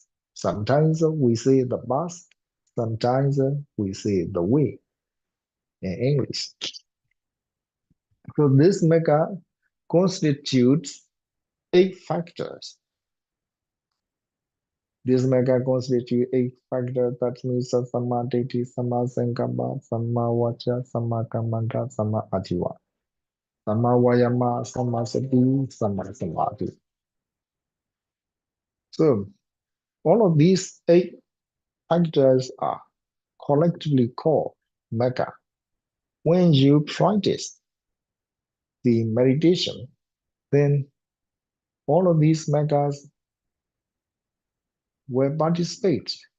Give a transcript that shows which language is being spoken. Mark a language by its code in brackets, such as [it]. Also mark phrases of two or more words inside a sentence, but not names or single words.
[en] Sometimes we say the path, sometimes we say the way in English. So this mega constitutes 8 factors. This mega constitutes 8 factors. That means [pi] Samma Ditti, Samma Sankappa, Samma Vaca, Samma Kammanta, Samma Ajiva, Samma Vayama, Samma Sati, Samma Samadhi. [en] So all of these 8 factors are collectively called mega. When you practice the meditation, then all of these megas will participate.